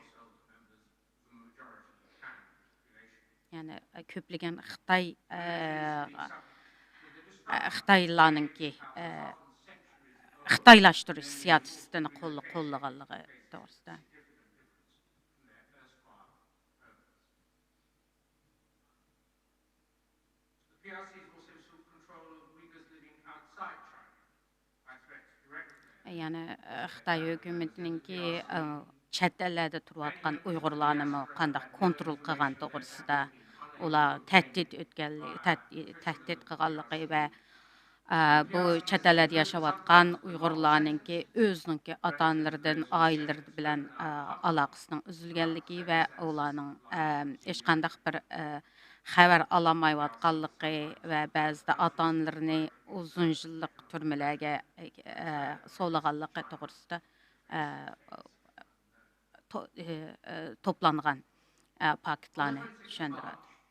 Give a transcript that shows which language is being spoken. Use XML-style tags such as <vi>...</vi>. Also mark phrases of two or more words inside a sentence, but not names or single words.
<ug>Yani köplügen Xitaylarınki Xitaylaşdırış siyasətini qollağanlığı doğrusuda.</ug> <en>The PRCs also sought control of Uyghurs living outside China by threats directly.</en> <ug>Yani Xitay hökumətininki chet ellərdə turuyatqan Uyğurlarını qandaq kontrol qılğan toğrusida olar təhdid qılğanlığı və bu chet ellərdə yaşayatqan Uyğurlarınki özününki ata-analarından, ailələri bilən əlaqəsinin üzülgənliyi və onların heç qandaq bir xəbər alamayatqanlığı və bəzide ata-analarını uzun yıllık türmələrə solağanlığı toğrusida toplanğan faktlarını düşündürürdü.</ug>